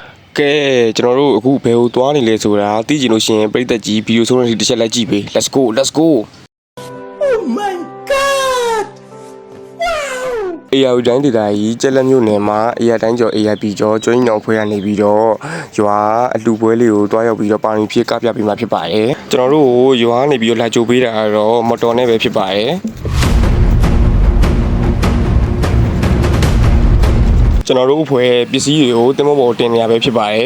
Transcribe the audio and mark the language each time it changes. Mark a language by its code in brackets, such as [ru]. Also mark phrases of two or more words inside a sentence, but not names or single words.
[my] ကဲကျွန်တော်တို့အခုဘယ်ကိုသွားနေလဲဆိုတာသိကြလို့ရှိရင်ပရိသတ်ကြီးဗီဒီယိုဆုံးတဲ့တစ်ချက်လိုက်ကြည့်ပေး [en] Let's go Let's go Oh my god wow [my] အေယာတိုင်းဒေသကြီးကျက်လက်မြို့နယ်မှာအေယာတိုင်းကျော်အေယာပြည်ကျော်ကျွင်းညောင်ဖွဲရနေပြီးတော့ရွာအလူပွဲလေးကိုတွားရောက်ပြီးတော့ပါရင်ဖြစ်ကပြပေးမှာဖြစ်ပါတယ်ကျွန်တော်တို့ရွာနေပြီးတော့လာကြိုပေးတာကတော့မော်တော်နဲ့ပဲဖြစ်ပါတယ်ကျွန်တော်တို့အဖွဲ့ပစ္စည်းတွေကိုတင်မောပေါ်တင်နေရပဲဖြစ်ပါတယ်